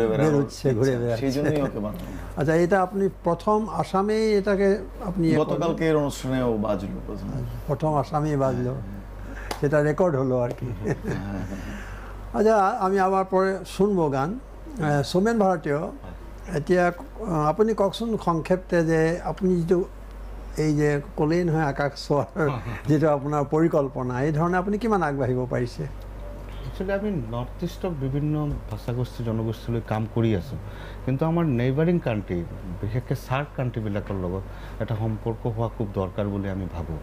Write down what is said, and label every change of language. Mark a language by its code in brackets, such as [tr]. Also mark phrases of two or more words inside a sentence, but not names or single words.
[bn] বেরোচ্ছে, সেই জন্যই ওকে বানানো। আচ্ছা, এটা আপনি প্রথম আসামেই এটাকে আপনি গতকালকের অনুষ্ঠানেও বাজলো, প্রথম আসামেই বাজলো, সেটা রেকর্ড হলো আর কি। আচ্ছা, আমি আবার পরে শুনবো গান। [as] সোমেন ভাৰতীয়, এতিয়া আপুনি কওকচোন সংক্ষেপতে যে আপুনি যিটো এই যে ক'লেই নহয় আকাশ চোৱাৰ যিটো আপোনাৰ পৰিকল্পনা, এই ধৰণে আপুনি কিমান আগবাঢ়িব পাৰিছে? একচুৱেলি আমি নৰ্থ ইষ্টৰ বিভিন্ন ভাষাগোষ্ঠী জনগোষ্ঠীলৈ কাম কৰি আছোঁ, কিন্তু আমাৰ [en] neighbouring country, [as] বিশেষকৈ চাৰ্ক কাণ্ট্ৰিবিলাকৰ লগত এটা সম্পৰ্ক হোৱা খুব দৰকাৰ বুলি আমি ভাবোঁ।